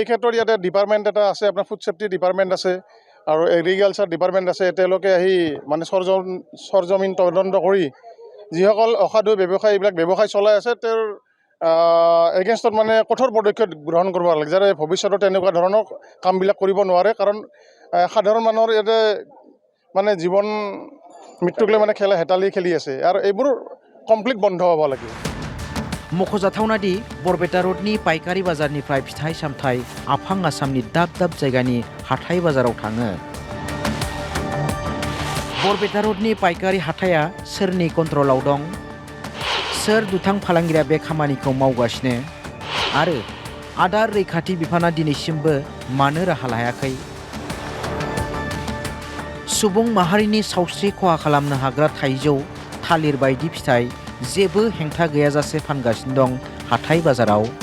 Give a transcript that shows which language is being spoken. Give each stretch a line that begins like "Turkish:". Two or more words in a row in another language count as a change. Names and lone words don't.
Assamese: ক্ষেত্ৰত ইয়াতে ডিপাৰ্টমেণ্ট এটা আছে আপোনাৰ
English: food safety department
Assamese: আছে আৰু
English: agriculture department
Assamese: আছে তেওঁলোকে আহি মানে সৰজমিন তদন্ত কৰি যিসকল অসাধু ব্যৱসায়ী এইবিলাক ব্যৱসায় চলাই আছে তেওঁৰ এগেইনষ্টত মানে কঠোৰ পদক্ষেপ গ্ৰহণ কৰিব লাগে যাতে ভৱিষ্যতে তেনেকুৱা ধৰণৰ কামবিলাক কৰিব নোৱাৰে কাৰণ সাধাৰণ মানুহৰ ইয়াতে মানে জীৱন মৃত্যুক লৈ মানে হেতালি খেলি আছে আৰু এইবোৰ কমপ্লিট বন্ধ হ'ব লাগে
Bodo: मख'जाथावना दि बरपेटा रडनि पाइकारि बाजारनिफ्राय फिथाइ सामथाइ आफां आसामनि दाब दाब जायगानि हाथाइ बाजाराव थाङो बरपेटा रडनि पाइकारि हाथाया सोरनि कन्ट्रलाव दं सोर दुथां फालांगिरिया बे खामानिखौ मावगासिनो आरो आदार रैखाथि बिफाना दिनैसिमबो मानो राहा लायाखै सुबुं माहारिनि सावस्रि खहा खालामनो हाग्रा थाइजौ थालिर बायदि फिथाइ जेबो हेंथा गैयाजासे फानगासिनो दं हाथाइ बाजाराव।